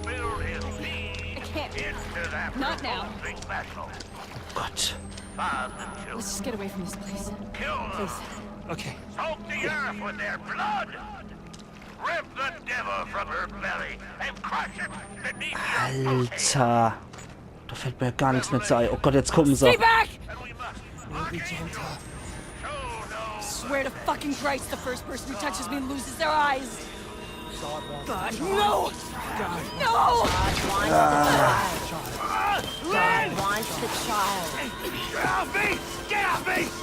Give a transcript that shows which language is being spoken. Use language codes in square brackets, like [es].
[en] I can't. Not now. [de] Oh Gott. [en] Let's just get away from this place. Please. Okay. Soak the earth with their blood! Rip the devil from her belly and crush it beneath your feet! [de] Alter. Da fällt mir gar nichts mehr zu ein. Oh Gott, jetzt gucken sie. [en] Stay back! And we must We'll be gentle. show no Swear to fucking Christ, the first person who touches me loses their eyes. God, no! No! Lynn! Get off me! Get off me!